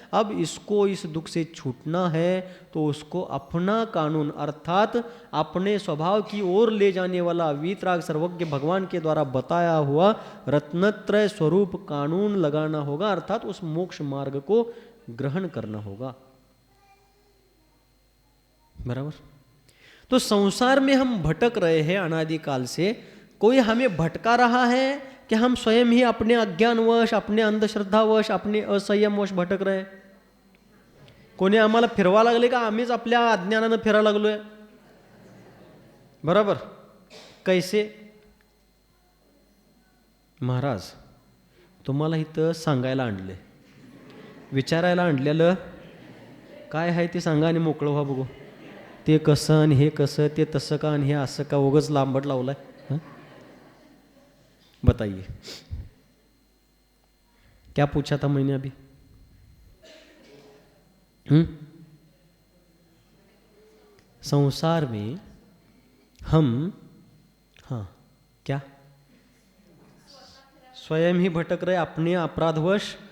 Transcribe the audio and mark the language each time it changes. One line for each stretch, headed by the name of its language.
Hindi: अब इसको इस दुख से छूटना है तो उसको अपना कानून अर्थात अपने स्वभाव की ओर ले जाने वाला वीतराग सर्वज्ञ भगवान के द्वारा बताया हुआ रत्नत्रय स्वरूप कानून लगाना होगा, अर्थात उस मोक्ष मार्ग को ग्रहण करना होगा. बराबर? तो संसार में हम भटक रहे हैं अनादिकाल से. कोई हमें भटका रहा है कि हम स्वयं ही अपने अज्ञानवश, अपने अंधश्रद्धावश, अपने असंयमवश भटक रहे?
Marathi: कोणी आम्हाला फिरवा लागले का आम्हीच आपल्या अज्ञानानं फिरा लागलोय? बरोबर?
Hindi: कैसे?
Marathi: महाराज तुम्हाला इथं सांगायला आणले, विचारायला आणलेलं काय आहे ते सांगा आणि मोकळं व्हा बघू. ते कसं आणि हे कसं, ते तसं का आणि हे असं का, उगाच लांबट लावलाय.
Hindi: बताइए क्या पूछा था मैंने अभी? संसार में हम क्या स्वयं ही भटक रहे अपने अपराधवश,